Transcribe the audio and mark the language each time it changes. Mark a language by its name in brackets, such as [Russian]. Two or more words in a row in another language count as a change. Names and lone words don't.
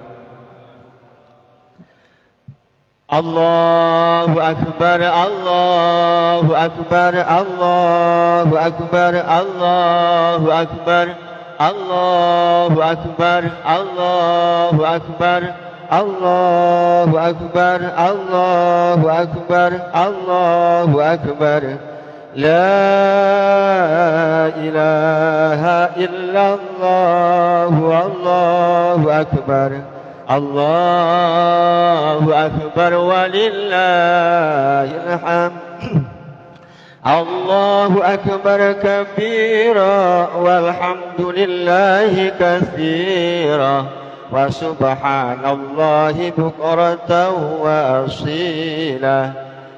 [Arabic] الله أكبر، الله أكبر، الله أكبر، الله أكبر، الله أكبر، الله أكبر، الله أكبر، الله أكبر، الله أكبر. لا إله إلا الله، الله أكبر، الله أكبر ولله الحمد. الله أكبر كبيرا والحمد لله كثيرا وسبحان الله بكرة وأصيلا.